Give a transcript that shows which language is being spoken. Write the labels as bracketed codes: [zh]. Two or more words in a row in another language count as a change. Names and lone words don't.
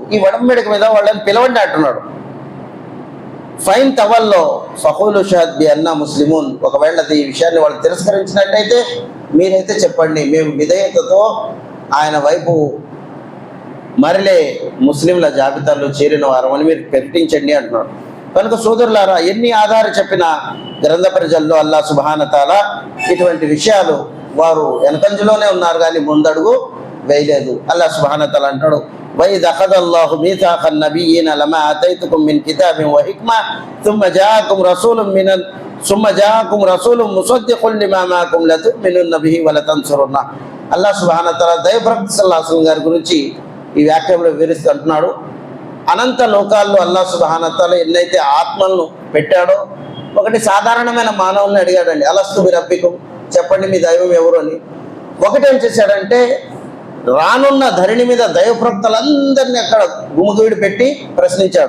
[te] ఈ వడంబడిక మీద వాళ్ళని పిలవండి అంటున్నాడు. [ar] فإن تولوا فقولوا اشهدوا بأنا مسلمون, [te] ఒకవేళ ఈ విషయాన్ని వాళ్ళు తిరస్కరించినట్టయితే మీరైతే చెప్పండి, మేము విధేయతతో ఆయన వైపు మరలే ముస్లింల జాబితాలో చేరిన వారం అని మీరు ప్రకటించండి అంటున్నాడు. కనుక సోదరులారా, ఎన్ని ఆధారం చెప్పినా గ్రంథ ప్రజల్లో అల్లాహ్ [ar] سبحانه وتعالى [te] ఇటువంటి విషయాలు వారు వెనకంజలోనే ఉన్నారు కానీ ముందడుగు వేయలేదు. అల్లాహ్ [ar] سبحانه وتعالى [te] అంటాడు, [ar] وَإِذْ أَخَذَ اللَّهُ مِيثَاقَ النَّبِيِّينَ لَمَا آتَيْتُكُم مِّن كِتَابٍ وَحِكْمَةٍ ثُمَّ جَاءَكُمْ رَسُولٌ مُصَدِّقٌ لِمَا مَعَكُمْ لَتُؤْمِنُنَّ بِهِ وَلَتَنصُرُنَّهُ. [te] అల్లాహ్ [ar] سبحانه وتعالى [te] దైవ ప్రవక్త [ar] صلى الله عليه وسلم [te] గారి గురించి ఈ వాక్యంలో వివరిస్తూ అంటున్నాడు, అనంత లోకాల్లో అల్లాహ్ [ar] سبحانه وتعالى [te] ఎన్నైతే ఆత్మలను పెట్టాడో, ఒకటి సాధారణమైన మానవుల్ని అడిగాడండి, [ar] ألست بربكم, [te] చెప్పండి మీ దైవం ఎవరు అని. ఒకటేం చేశాడంటే, రానున్న ధరణి మీద దైవ ప్రవక్తలందరినీ అక్కడ గుమిగూడి పెట్టి ప్రశ్నించాడు.